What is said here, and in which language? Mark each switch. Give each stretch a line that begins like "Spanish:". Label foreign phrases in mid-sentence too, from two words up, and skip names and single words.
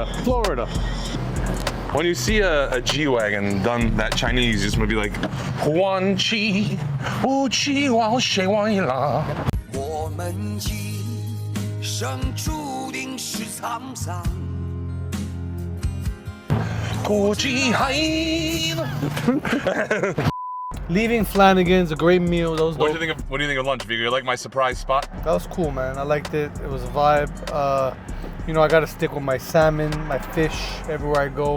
English: When you see a G-Wagon done that Chinese, you just want to be like, Huan Chi, Wu Chi Wao Shui Wang Yi La.
Chinese: 我们今生注定是沧桑。
English: Leaving Flanigans, a great meal. That was What dope. do you think of lunch, Vigo? You like my surprise spot? That was cool, man. I liked it. It was a vibe. You know, I got to stick with my salmon, my fish everywhere I go.